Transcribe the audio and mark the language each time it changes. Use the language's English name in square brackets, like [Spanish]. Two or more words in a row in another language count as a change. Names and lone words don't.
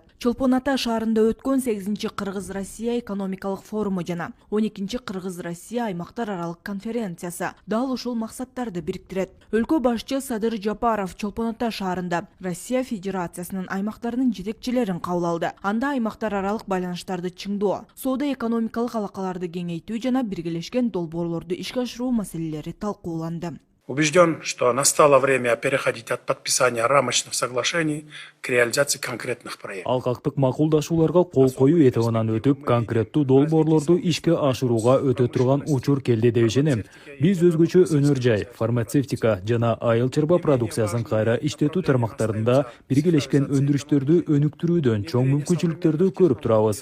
[Kyrgyz] Чолпон Ата шаарында өткөн 8-чи Кыргыз-Россия экономикалык форуму жана 12-чи Кыргыз-Россия аймактар аралык конференциясы дал ушул максаттарды бириктирет. Өлкө башчы Садыр Жапаров Чолпон Ата шаарында Россия Федерациясынын аймактарынын жетекчилерин кабыл алды. Анда аймактар аралык байланыштарды чыңдоо, соода-экономикалык алакаларды кеңейтүү жана биргелешкен долбоорлорду ишке ашыруу маселелери талкууланды. [Russian] Убежден, что настало время переходить от подписания рамочных соглашений к реализации конкретных проектов. [Kyrgyz] Алкактык макулдашууларга кол коюу этабынан өтүп, конкреттүү долбоорлорду ишке ашырууга өтө турган учур келди деп ишенем. Биз өзгөчө өнөр жай, фармацевтика жана айыл чарба продукциясын кайра иштетүү тармактарында биргелешкен өндүрүштөрдү өнүктүрүүдөн чоң мүмкүнчүлүктөрдү көрүп турабыз.